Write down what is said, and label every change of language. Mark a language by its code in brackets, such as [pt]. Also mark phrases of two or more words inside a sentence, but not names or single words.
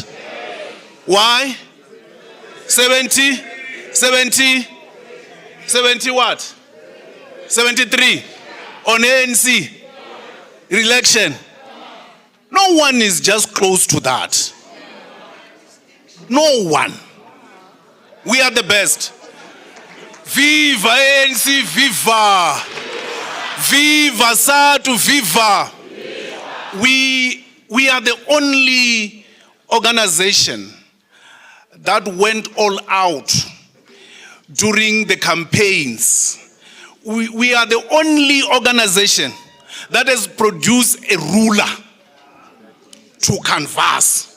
[en] Why? 70 what? 73 on ANC election. No one is just close to that. No one. We are the best. Viva ANC, viva. Viva Sadtu, viva. We are the only organization that went all out during the campaigns. We are the only organization that has produced a ruler to canvass.